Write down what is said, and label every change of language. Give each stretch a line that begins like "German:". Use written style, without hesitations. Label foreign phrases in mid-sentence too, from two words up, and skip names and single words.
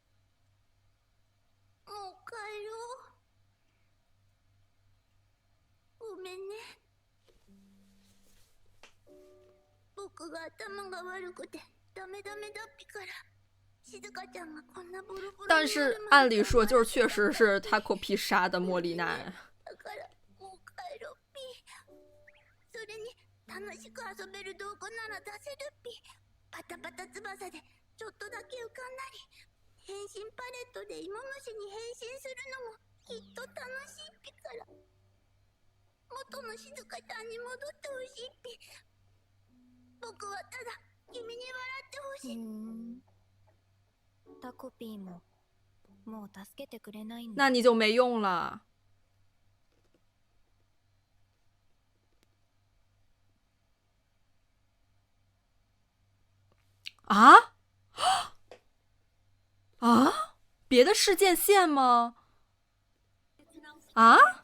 Japanese: もう帰ろう。ごめんね。僕が頭が悪くてダメだっぴから。静香ちゃんがこんなボロボロ。
Chinese: 但是按理说，就是确实是他口皮杀的莫莉奈。
Japanese: だからもう帰ろうっぴ。それに楽しく遊べる道具なら出せるっぴ。パタパタ翼でちょっとだけ浮かんだり。変身パレットで芋虫に変身するのもきっと楽しいっぴから。元の静香ちゃんに戻ってほしいっぴ。僕はただ君に笑ってほしい。タコピーももう助けてくれないんだ。
Chinese: 那你就没用了。啊啊！别的事件线吗？啊？